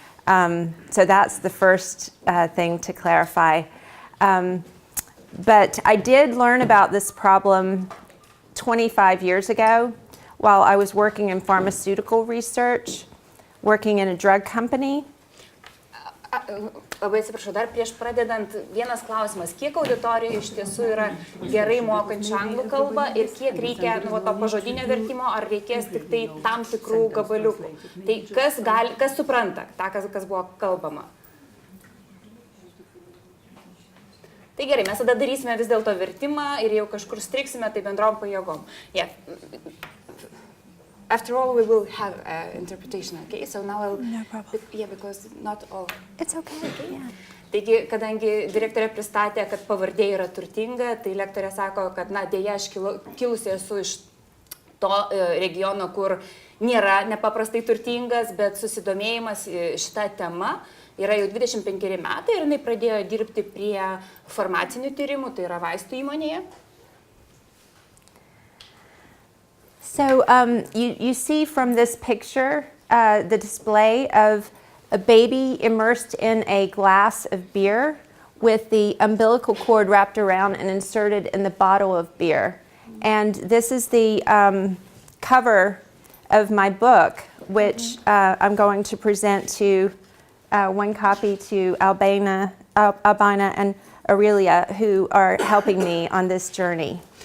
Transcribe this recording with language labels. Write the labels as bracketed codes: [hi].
[en] So that's the first thing to clarify. But I did learn about this problem 25 years ago while I was working in pharmaceutical research, working in a drug company. [lt] Labai atsiprašau, dar prieš pradedant vienas klausimas. Kiek auditorija iš tiesų yra gerai mokančių anglų kalbą ir kiek reikia to pažodinio vertimo, ar reikės tik tai tam tikrų gabaliukų? Tai kas supranta tą, kas buvo kalbama? Tai gerai, mes tada darysime vis dėlto vertimą ir jau kažkur striksime, tai bendrom pajėgom. [en] Yeah. After all, we will have interpretation, okay? So now I'll... No problem. Yeah, because not all... It's okay. Yeah. [lt] Taigi, kadangi direktorė pristatė, kad pavardė yra turtinga, tai lektorė sako, kad, dėja, aš kilusi esu iš to regiono, kur nėra nepaprastai turtingas, bet susidomėjimas šitą temą yra jau 25 metai ir jinai pradėjo dirbti prie farmacinių tyrimų, tai yra vaistų įmonėje. [en] So you see from this picture the display of a baby immersed in a glass of beer with the umbilical cord wrapped around and inserted in the bottle of beer. And this is the cover of my book, which I'm going to present to one copy to Albina and Aurelia, who are helping me on this journey.